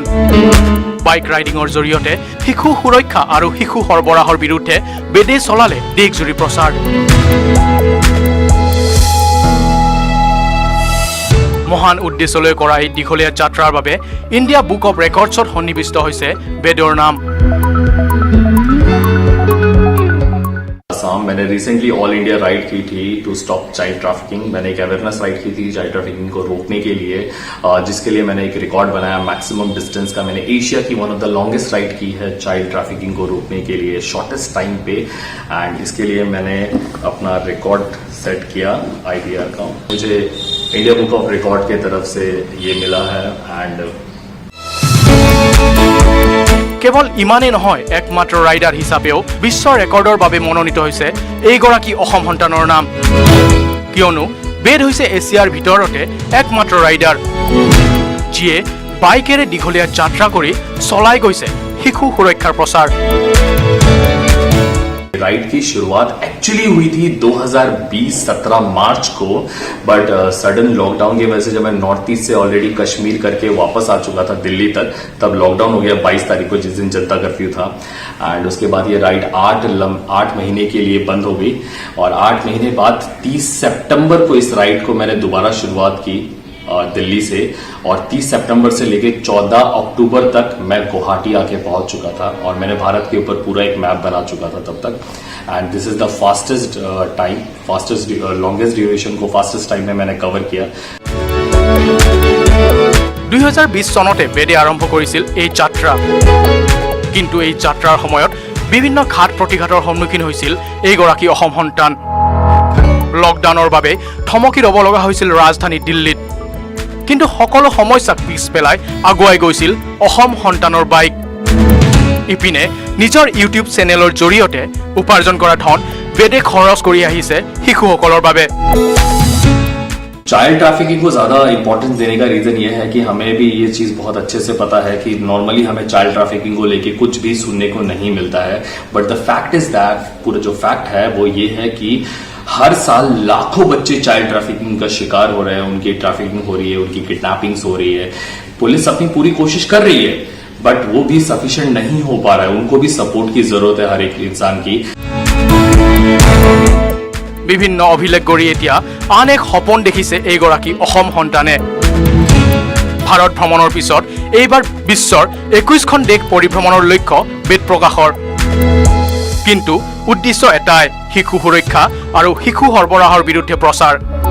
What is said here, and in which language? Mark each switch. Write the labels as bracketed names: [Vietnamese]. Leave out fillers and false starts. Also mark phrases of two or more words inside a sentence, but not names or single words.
[Assamese] বাইক ৰাইডিঙৰ জৰিয়তে শিশু সুৰক্ষা আৰু শিশু সৰবৰাহৰ বিৰুদ্ধে বেদে চলালে দেশজুৰি প্ৰচাৰ। মহান উদ্দেশ্যলৈ কৰা এই দীঘলীয়া যাত্ৰাৰ বাবে ইণ্ডিয়া বুক অৱ ৰেকৰ্ডছত সন্নিৱিষ্ট হৈছে বেদৰ নাম। [Hindi] मैंने रिसेंटली [English] All India ride [Hindi] की थी [English] to stop child trafficking. [Hindi] मैंने एक [English] awareness ride [Hindi] की थी [English] child trafficking [Hindi] को रोकने के लिए, जिसके लिए मैंने एक रिकॉर्ड बनाया [English] maximum distance [Hindi] का। मैंने एशिया की [English] one of the longest ride [Hindi] की है [English] child trafficking [Hindi] को रोकने के लिए [English] shortest time [Hindi] पे, एंड इसके लिए मैंने अपना रिकॉर्ड सेट किया IDR का। मुझे इंडिया बुक ऑफ रिकॉर्ड की तरफ से ये मिला है। एंड [Assamese] কেৱল ইমানেই নহয়, একমাত্ৰ ৰাইডাৰ হিচাপেও বিশ্ব ৰেকৰ্ডৰ বাবে মনোনীত হৈছে এইগৰাকী অসম সন্তানৰ নাম। কিয়নো বেদ হৈছে এছিয়াৰ ভিতৰতে একমাত্ৰ ৰাইডাৰ যিয়ে বাইকেৰে দীঘলীয়া যাত্ৰা কৰি চলাই গৈছে শিশু সুৰক্ষাৰ প্ৰচাৰ। [Hindi] राइड की शुरुआत एक्चुअली हुई थी 2020-17 मार्च को, बट सडन लॉकडाउन की वजह से जब मैं नॉर्थ ईस्ट से ऑलरेडी कश्मीर करके वापस आ चुका था दिल्ली तक, तब लॉकडाउन हो गया 22 तारीख को, जिस दिन जनता कर्फ्यू था। एंड उसके बाद ये राइड 8 महीने के लिए बंद हो गई, और 8 महीने बाद 30 सितंबर को इस राइड को मैंने दोबारा शुरुआत की दिल्ली से, और 30 सितंबर से लेके 14 अक्टूबर तक मैं गुवाहाटी आके पहुंच चुका था, और मैंने भारत के ऊपर पूरा एक मैप बना चुका था तब तक। [English] and this is the fastest time, longest duration [Hindi] को [English] fastest time [Hindi] में मैंने कवर किया। [Assamese] 2020 চনতে বেদে আৰম্ভ কৰিছিল এই যাত্ৰা। কিন্তু এই যাত্ৰাৰ সময়ত বিভিন্ন ঘাট প্ৰতিঘাতৰ সন্মুখীন হৈছিল এইগৰাকী অসম সন্তান। লকডাউনৰ বাবে থমকি ৰ'ব লগা হৈছিল ৰাজধানী দিল্লীত। কিন্তু সকলো সমস্যাক পিছ পেলাই আগুৱাই গৈছিল অসম সন্তানৰ বাইক। ইপিনে নিজৰ ইউটিউব চেনেলৰ জৰিয়তে উপাৰ্জন কৰা ধন বেদে খৰচ কৰি আহিছে শিশুসকলৰ বাবে। [English] child trafficking [Hindi] को ज्यादा इंपॉर्टेंस देने का रीजन ये है कि हमें भी ये चीज बहुत अच्छे से पता है कि नॉर्मली हमें [English] child trafficking [Hindi] को लेके कुछ भी सुनने को नहीं मिलता है, [English] but the fact is that, [Hindi] पूरा जो फैक्ट है वो ये है कि हर साल लाखों बच्चे [English] child trafficking [Hindi] का शिकार हो रहे हैं, उनकी ट्रैफिकिंग हो रही है, उनकी किडनैपिंग्स हो रही है। पुलिस अपनी पूरी कोशिश कर रही है, बट वो भी सफिशिएंट नहीं हो पा रहा है। उनको भी सपोर्ट की जरूरत है हर एक इंसान की। [Assamese] বিভিন্ন অভিলেখ গঢ়ি এতিয়া আন এক সপোন দেখিছে এইগৰাকী অসম সন্তানে। ভাৰত ভ্ৰমণৰ পিছত এইবাৰ বিশ্বৰ 21খন দেশ পৰিভ্ৰমণৰ লক্ষ্য বেদ প্ৰকাশৰ। কিন্তু উদ্দেশ্য এটাই, শিশু সুৰক্ষা আৰু শিশু সৰবৰাহৰ বিৰুদ্ধে প্ৰচাৰ।